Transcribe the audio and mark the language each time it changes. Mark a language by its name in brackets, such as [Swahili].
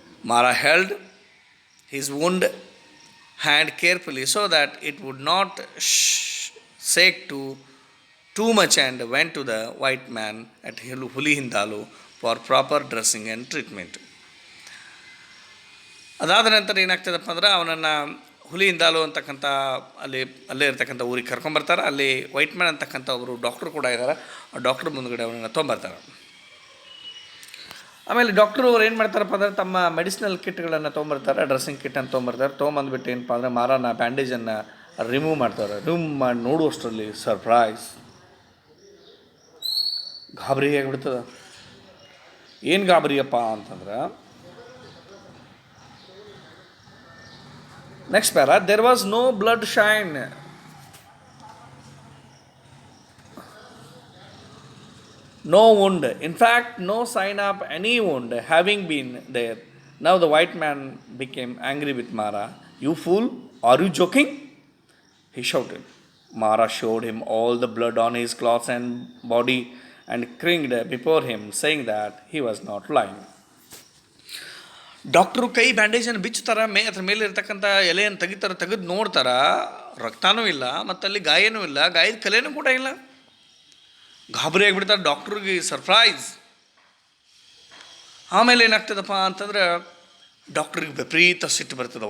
[English] Mara held his wound hand carefully so that it would not shake too much, and went to the white man at Huli Hindalu for proper dressing and treatment. [Kannada] ಅದಾದ ನಂತರ ಏನಾಗ್ತದಪ್ಪ ಅಂದ್ರೆ ಅವನನ್ನು ಹುಲಿ ಹಿಂದಾಲು ಅಂತಕ್ಕಂಥ ಅಲ್ಲೇ ಇರ್ತಕ್ಕಂಥ ಊರಿಗೆ ಕರ್ಕೊಂಬರ್ತಾರೆ. ಅಲ್ಲಿ ವೈಟ್ ಮ್ಯಾನ್ ಅಂತಕ್ಕಂಥ ಒಬ್ಬರು ಡಾಕ್ಟ್ರು ಕೂಡ ಇದ್ದಾರೆ. ಆ ಡಾಕ್ಟ್ರ್ ಮುಂದುಗಡೆ ಅವನನ್ನು ತೊಗೊಂಬರ್ತಾರೆ. ಆಮೇಲೆ ಡಾಕ್ಟ್ರು ಅವ್ರು ಏನು ಮಾಡ್ತಾರಪ್ಪ ಅಂದರೆ ತಮ್ಮ ಮೆಡಿಸಿನಲ್ ಕಿಟ್ಗಳನ್ನು ತೊಗೊಂಬರ್ತಾರೆ, ಡ್ರೆಸ್ಸಿಂಗ್ ಕಿಟ್ಟನ್ನು ತೊಗೊಂಬರ್ತಾರೆ. ತೊಗೊಂಬಂದ್ಬಿಟ್ಟು ಏನಪ್ಪ ಅಂದರೆ ಮಾರಾನ ಬ್ಯಾಂಡೇಜನ್ನು ರಿಮೂವ್ ಮಾಡ್ತಾರೆ. ರಿಮೂವ್ ಮಾಡಿ ನೋಡುವಷ್ಟರಲ್ಲಿ ಸರ್ಪ್ರೈಸ್, ಗಾಬರಿ ಆಗಿಬಿಡ್ತದೆ. ಏನು ಗಾಬರಿಯಪ್ಪ ಅಂತಂದ್ರೆ [English] next para, there was no blood shine, no wound, in fact no sign of any wound having been there. Now the white man became angry with Mara. You fool, are you joking? He shouted. Mara showed him all the blood on his clothes and body and cringed before him, saying that he was not lying. [Kannada] Doctor ಕೈ ಬ್ಯಾಂಡೇಜನ್ನು ಬಿಚ್ಚುತ್ತಾರೆ, ಅದ್ರ ಮೇಲೆ ಇರ್ತಕ್ಕಂಥ ಎಲೆಯನ್ನು ತೆಗೆದು ನೋಡ್ತಾರೆ, ರಕ್ತನೂ ಇಲ್ಲ ಮತ್ತು ಅಲ್ಲಿ ಗಾಯನೂ ಇಲ್ಲ, ಗಾಯದ ಕಲೆನೂ ಕೂಡ ಇಲ್ಲ. ಗಾಬರಿ ಆಗಿಬಿಡ್ತಾರೆ ಡಾಕ್ಟ್ರಿಗೆ, ಸರ್ಪ್ರೈಸ್. ಆಮೇಲೆ ಏನಾಗ್ತದಪ್ಪ ಅಂತಂದ್ರೆ ಡಾಕ್ಟ್ರಿಗೆ ವಿಪರೀತ ಸಿಟ್ಟು ಬರ್ತದೆ.